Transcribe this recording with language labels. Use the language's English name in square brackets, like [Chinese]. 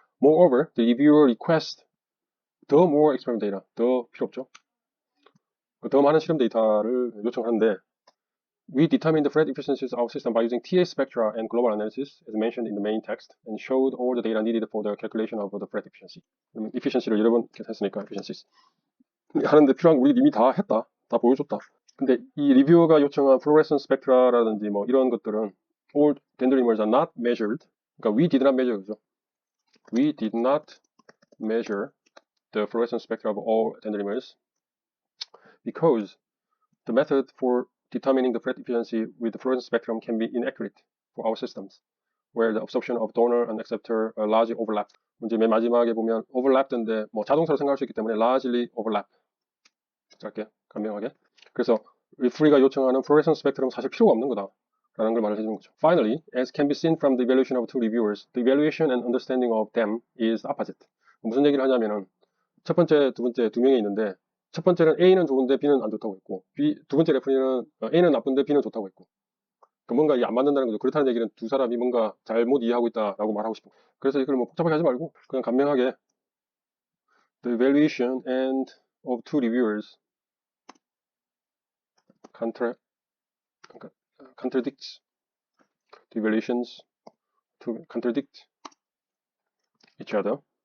[English] Moreover, the reviewer requests 더 more experiment data, [Korean] 더 필요 없죠. 더 많은 실험 데이터를 요청하는데 [English] we determined the Fred efficiencies of our system by using TA spectra and global analysis as mentioned in the main text and showed all the data needed for the calculation of the Fred efficiency. [Korean] efficiency를 여러 번 했으니까 efficiencies. 하는데 필요한 거 우리 이미 다 했다. 다 보여줬다. 근데 이 리뷰어가 요청한 fluorescence spectra라든지 뭐 이런 것들은 [English] all dendrimers are not measured. [Korean] 그러니까 [English] we did not measure [Korean] 그죠? [English] We did not measure the fluorescence spectra of all dendrimers because the method for determining the Fred efficiency with the fluorescence spectrum can be inaccurate for our systems, where the absorption of donor and acceptor are largely overlapped. [Korean] 이제 맨 마지막에 보면 overlapped인데 뭐 자동차로 생각할 수 있기 때문에 largely overlap. 짧게 간명하게. 그래서 리프리가 요청하는 fluorescence spectrum 사실 필요가 없는 거다라는 걸 말을 해주는 거죠. [English] Finally, as can be seen from the evaluation of two reviewers, the evaluation and understanding of them is opposite. [Korean] 무슨 얘기를 하냐면은 첫 번째, 두 번째 두 명이 있는데 첫 번째는 A는 좋은데 B는 안 좋다고 했고 두 번째 레프리는 A는 나쁜데 B는 좋다고 했고 뭔가 이게 안 맞는다는 거죠. 그렇다는 얘기는 두 사람이 뭔가 잘못 이해하고 있다라고 말하고 싶은 거예요. 그래서 이걸 뭐 복잡하게 하지 말고 그냥 간명하게 [English] the evaluation and of two reviewers contradicts the evaluations to contradict each other.